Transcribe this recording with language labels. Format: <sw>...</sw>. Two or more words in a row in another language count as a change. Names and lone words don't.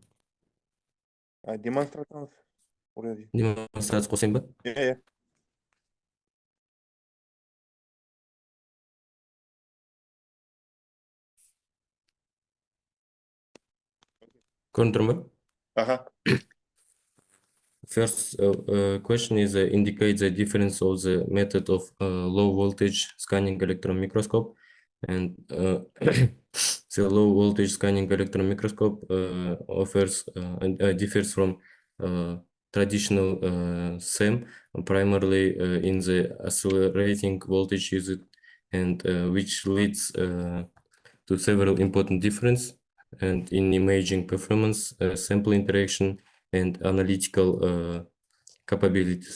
<en>I demonstrated already.</en> <kk>Демонстрация қосайын ба?</kk> <en>Yeah.</en> <kk>Көрініп тұр ма? Uh-huh.</kk> <en>First question is indicate the difference of the method of low voltage scanning electron microscope, and the low voltage scanning electron microscope offers differs from traditional SEM, primarily in the accelerating voltage used, and which leads to several important differences and in imaging performance, sample interaction, and analytical capabilities.</en>